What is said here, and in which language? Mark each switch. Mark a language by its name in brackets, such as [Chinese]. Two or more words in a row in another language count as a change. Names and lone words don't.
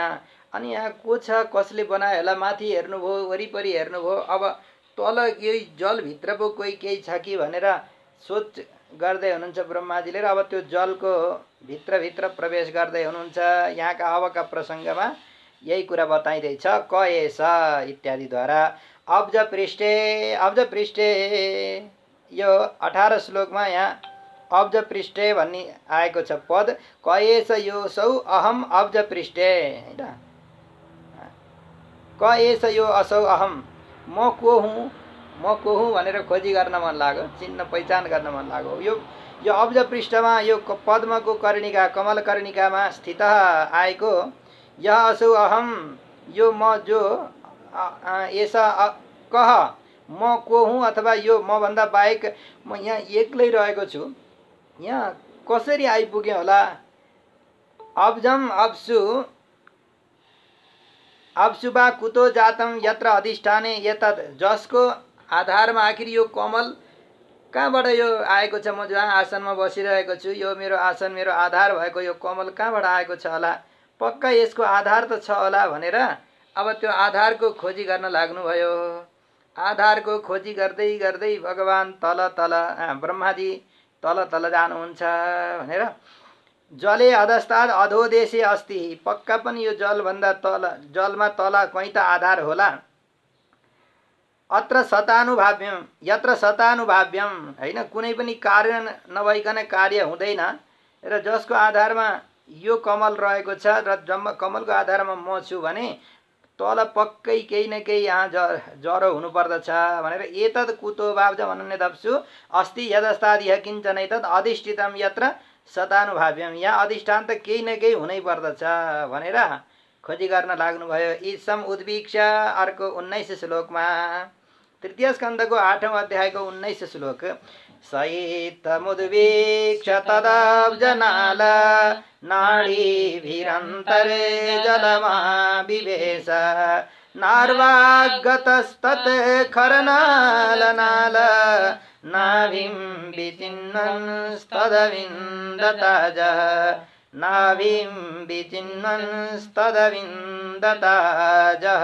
[Nepali] अनि यहाँ को छ, कसले बनायो होला, माथि हेर्नुभयो, वरिपरि हेर्नुभयो, अब तल यही जलभित्र पो कोही केही छ कि भनेर सोच गर्दै हुनुहुन्छ ब्रह्माजीले। र अब त्यो जलको भित्रभित्र प्रवेश गर्दै हुनुहुन्छ। यहाँका अबका प्रसङ्गमा यही कुरा बताइँदैछ। [Sanskrit] क एष इत्यादिद्वारा अब्ज पृष्ठे, [Nepali] यो 18 श्लोकमा यहाँ [Sanskrit] अब्ज पृष्ठे [Nepali] भन्ने आएको छ पद। [Sanskrit] क एष योऽसौ अहम अब्ज पृष्ठे, हैन, क एष यो असौ अहम, [Nepali] म को हुँ भनेर खोजी गर्न मन लाग्यो, चिन्न पहिचान गर्न मन लाग्यो। यो अब्ज पृष्ठमा यो पद्मको कर्णिका, कमल कर्णिकामा स्थित आएको [Sanskrit] यह असौ अहम, [Nepali] यो म जो एसा कह, म को हुँ अथवा यो म भन्दा बाहेक म यहाँ एक्लै रहेको छु, यहाँ कसरी आइपुग्यो होला। [Sanskrit] अब्जम अब्सु अब्सुबा कुतो जातम यत्र अधिष्ठाने एतत्, [Nepali] जसको आधारमा आखिर यो कमल कहाँबाट यो आएको छ। म जहाँ आसनमा बसिरहेको छु, यो मेरो आसन, मेरो आधार भएको यो कमल कहाँबाट आएको छ होला, पक्का यसको आधार त छ होला भनेर अब त्यो आधारको खोजी गर्न लाग्नुभयो। आधारको खोजी गर्दै गर्दै भगवान ब्रह्माजी तल जानुहुन्छ भनेर [Sanskrit] जले अधस्ताद अधोदेशे अस्ति, [Nepali] पक्का पनि यो जलभन्दा तल, जलमा तल कहीँ त आधार होला। [Sanskrit] अत्र सतानुभाव्यम, यत्र सतानुभाव्यम, [Nepali] हैन, कुनै पनि कार्य नभइकन कार्य हुँदैन र जसको आधारमा यो कमल रहेको छ र कमलको आधारमा म छु भने तल पक्कै केही न केही यहाँ जरो हुनुपर्दछ भनेर [Sanskrit] एतत् कुतो वाब्जम अनन्यदप्सु अस्ति यदस्तादिह किञ्चनैतत् अधिष्ठितम यत्र सतानुभाव्यम, [Nepali] यहाँ अधिष्ठान त केही न केही हुनै पर्दछ भनेर खोजी गर्न लाग्नुभयो। [Sanskrit] ईसम उद्वीक्ष, [Nepali] अर्को 19 श्लोकमा, तृतीय स्कन्धको 8औं अध्यायको 19 श्लोक। [Sanskrit] सहितमुद्वीक्ष्य तदब्जनाल नाडीभिरन्तरे जलमाविवेश नार्वागतस्तत् खरनालनाल नाभिं विचिन्वंस्तदविन्दताजः नाभिं विचिन्वंस्तदविन्दताजः।